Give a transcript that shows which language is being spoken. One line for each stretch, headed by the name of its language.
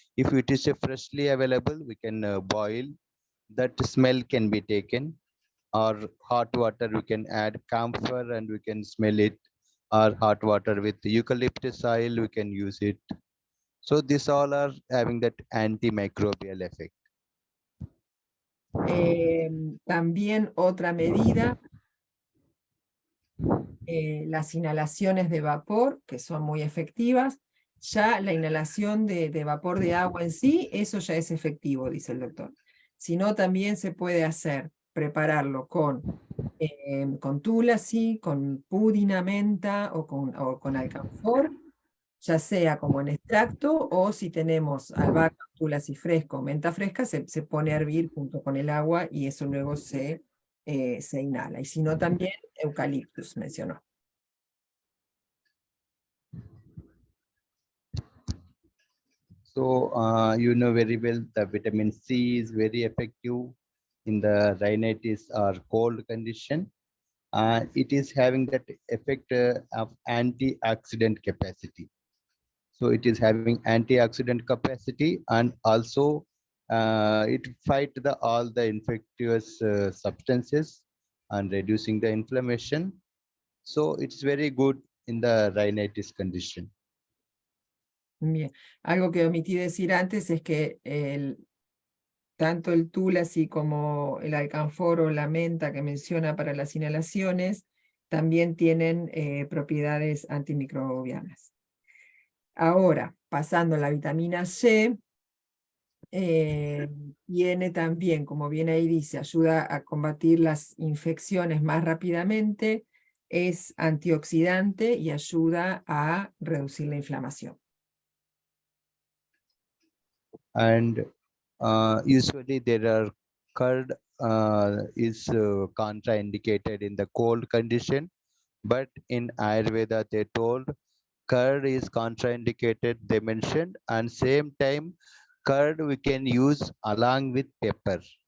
English: If it is freshly available, we can boil. That smell can be taken, or hot water we can add camphor and we can smell it, or hot water with eucalyptus oil we can use it. So these all are having that antimicrobial effect.
Spanish: También otra medida, las inhalaciones de vapor, que son muy efectivas. Ya la inhalación de vapor de agua en sí, eso ya es efectivo, dice el doctor. Sino también se puede hacer, prepararlo con tulsi, con pudina, menta o con alcanfor, ya sea como en extracto, o si tenemos albahaca, tulsi fresco, menta fresca, se pone a hervir junto con el agua y eso luego se inhala. Y si no, también eucaliptus mencionó.
English: So you know very well the vitamin C is very effective in the rhinitis or cold condition. It is having that effect of antioxidant capacity. So it is having antioxidant capacity, and also it fight all the infectious substances and reducing the inflammation. So it's very good in the rhinitis condition.
Spanish: Bien, algo que omití decir antes es que tanto el tulsi como el alcanfor o la menta que menciona para las inhalaciones también tienen propiedades antimicrobianas. Ahora, pasando a la vitamina C, tiene también, como bien ahí dice, ayuda a combatir las infecciones más rápidamente, es antioxidante y ayuda a reducir la inflamación.
English: And usually there are curd is contraindicated in the cold condition, but in Ayurveda they told curd is contraindicated, they mentioned, and same time curd we can use along with pepper.